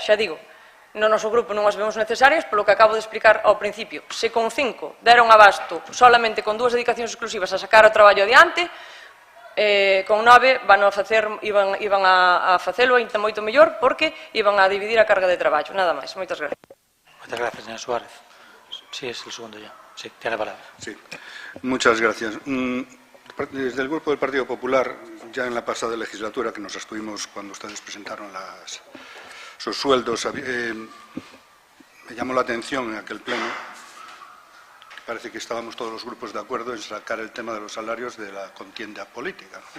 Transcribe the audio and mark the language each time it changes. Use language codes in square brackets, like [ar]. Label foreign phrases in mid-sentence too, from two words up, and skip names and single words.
[gl] Xa digo, no noso grupo non as vemos necesarias polo que acabo de explicar ao principio. Se con 5 deron abasto solamente con 2 dedicacións exclusivas a sacar o traballo adiante, con 9 iban a facelo ainda moito mellor porque iban a dividir a carga de traballo. Nada máis. Moitas gracias. Moitas gracias, señora Suárez. [es] Sí, es el segundo ya. Sí, tiene la palabra. Sí, muchas gracias. Desde el Grupo del Partido Popular, ya en la pasada legislatura que nos abstuvimos cuando ustedes presentaron sus sueldos, me llamó la atención en aquel pleno, parece que estábamos todos los grupos de acuerdo en sacar el tema de los salarios de la contienda política, ¿no?